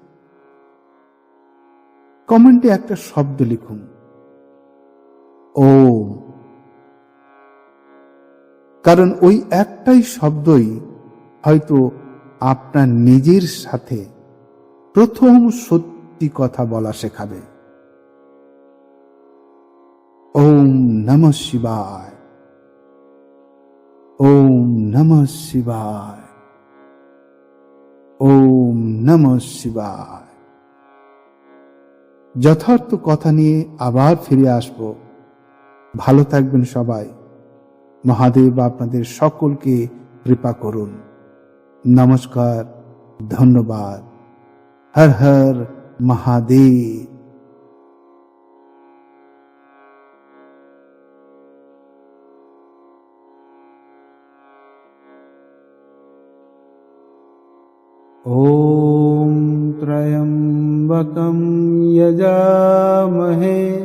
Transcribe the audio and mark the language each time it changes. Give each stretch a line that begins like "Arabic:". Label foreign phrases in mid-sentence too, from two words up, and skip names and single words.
Bangla: কমেন্টে একটা শব্দ লিখুন, ওম। কারণ ওই একটাই শব্দই হয়তো আপনার নিজের সাথে প্রথম সত্যি কথা বলা শেখাবে।
Sanskrit: ওম নমঃ শিবায়, ওম নমঃ শিবায়, ওম নমঃ শিবায়।
Bangla: যথার্থ কথা নিয়ে আবার ফিরে আসব। ভালো থাকবেন সবাই। মহাদেব আপনাদের সকলকে কৃপা করুন। নমস্কার, ধন্যবাদ। হর হর মহাদেব।
Sanskrit: ॐ त्र्यम्बकं यजामहे